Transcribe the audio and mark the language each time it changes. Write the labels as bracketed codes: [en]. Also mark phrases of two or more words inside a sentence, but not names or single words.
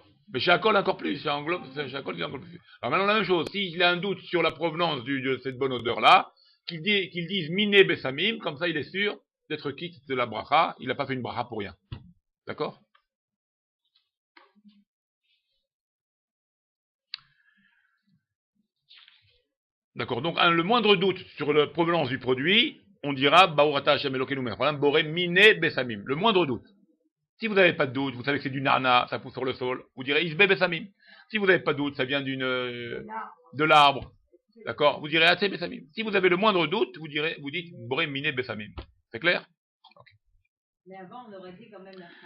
[fr] Mais chéakol encore plus, chéakol, il englobe plus. Alors maintenant, la même chose, s'il a un doute sur la provenance de cette bonne odeur-là, qu'il dise [he] מיני בשמים, [fr] comme ça il est sûr d'être quitte de la bracha, il n'a pas fait une bracha pour rien. D'accord? D'accord, donc le moindre doute sur la provenance du produit, on dira [he] ברוך אתה השם אלוקינו מלך העולם בורא מיני בשמים. [fr] Le moindre doute. Si vous n'avez pas de doute, vous savez que c'est du narna, ça pousse sur le sol, vous direz [he] עשבי בשמים. [fr] Si vous n'avez pas de doute, ça vient de l'arbre. D'accord? Vous direz [he] עצי בשמים. [fr] Si vous avez le moindre doute, vous dites [he] בורא מיני בשמים. [fr] C'est clair? Okay. Mais avant, on aurait dit quand même la fin.